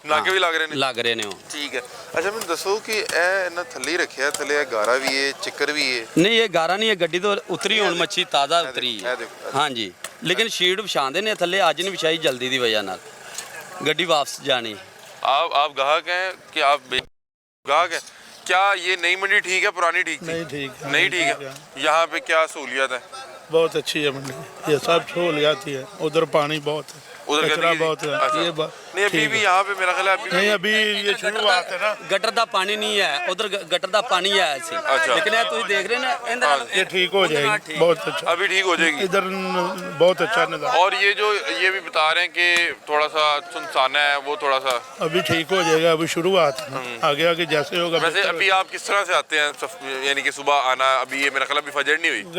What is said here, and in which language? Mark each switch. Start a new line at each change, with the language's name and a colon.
Punjabi: ਨਾਕੇ ਵੀ ਲੱਗ ਰਹੇ ਨੇ? ਲੱਗ ਰਹੇ ਨੇ ਹੁਣ। ਠੀਕ ਹੈ। ਅੱਛਾ, ਮੈਨੂੰ ਦੱਸੋ ਕਿ ਇਹ ਇਹਨਾਂ ਥੱਲੇ ਰੱਖਿਆ, ਥੱਲੇ ਇਹ ਗਾਰਾ ਵੀ ਹੈ, ਚੱਕਰ ਵੀ ਹੈ? ਨਹੀਂ, ਇਹ ਗਾਰਾ ਨਹੀਂ ਹੈ, ਗੱਡੀ ਤੋਂ ਉਤਰੀ ਹੁਣ ਮੱਛੀ ਤਾਜ਼ਾ ਉਤਰੀ ਹੈ। ਹਾਂਜੀ, ਲੇਕਿਨ ਸ਼ੀਟ ਵਿਛਾਉਂਦੇ ਨੇ ਥੱਲੇ, ਅੱਜ ਨਹੀਂ ਵਿਛਾਈ ਜਲਦੀ ਦੀ ਵਜ੍ਹਾ ਨਾਲ, ਗੱਡੀ ਵਾਪਸ ਜਾਣੀ।
Hindi: आप ग्राहक हैं कि आप ग्राहक हैं? क्या ये नई मंडी ठीक है, पुरानी ठीक थी? नहीं ठीक है। नहीं ठीक है। यहाँ पे क्या सहूलियत है? बहुत अच्छी है मंडी, ये सब सहूलियत ही है। उधर पानी बहुत है, उधर कचरा गंदगी? बहुत है। अच्छा। ये नहीं, अभी भी यहाँ पे मेरा ख्याल है नहीं, अभी ये शुरुआत है ना।
Punjabi: गटर ਦਾ ਪਾਣੀ ਨਹੀਂ ਹੈ, ਉਧਰ गटर ਦਾ ਪਾਣੀ ਆਇਆ ਸੀ।
Hindi: अच्छा।
Punjabi: लेकिन ਇਹ ਤੁਸੀਂ ਦੇਖ ਰਹੇ ਨਾ, ਇਹਦੇ ਨਾਲ
Hindi: ये ठीक हो जाएगी, बहुत अच्छा। अभी ठीक हो जाएगी इधर बहुत अच्छा नज़ारा। और ये भी बता रहे हैं कि थोड़ा सा सुनसाना है, वो थोड़ा सा अभी ठीक हो जाएगा, अभी शुरुआत है, आगे आगे जैसे होगा। वैसे अभी आप किस तरह से आते हैं, यानी कि सुबह आना? अभी ये मेरा ख्याल अभी फजर नहीं हुई,